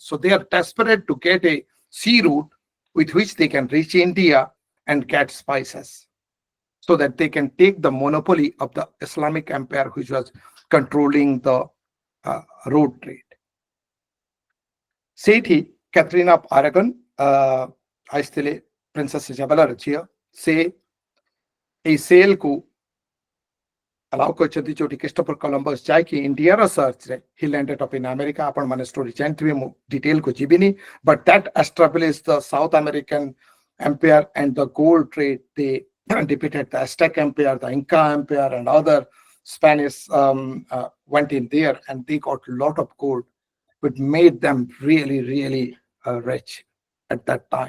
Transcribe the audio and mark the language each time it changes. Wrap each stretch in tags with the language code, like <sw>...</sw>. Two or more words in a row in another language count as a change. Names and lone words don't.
<en>So they are desperate to get a sea route with which they can reach India and get spices, so that they can take the monopoly of the Islamic Empire, which was controlling the road trade.</en> <or>ସେଇଠି Catherine of Aragon ଆସିଥିଲେ Princess Isabella ଝିଅ, ସେ ଏଇ ସେଲକୁ allow କରିଛନ୍ତି ଯୋଉଠି କ୍ରିଷ୍ଟୋଫର କଲମ୍ବସ ଯାଇକି ଇଣ୍ଡିଆର ସର୍ଚ୍ଚରେ</or> <en>he landed up in America.</en> <or>ଆପଣ ମାନେ ଷ୍ଟୋରି ଜାଣିଥିବେ, ମୁଁ ଡିଟେଲ କୁ ଯିବିନି,</or> <en>but that established the South American empire and the gold trade. They defeated the Aztec empire, the Inca empire, and other Spanish went in there, and they got a lot of gold, which made them really, really rich at that time.</en>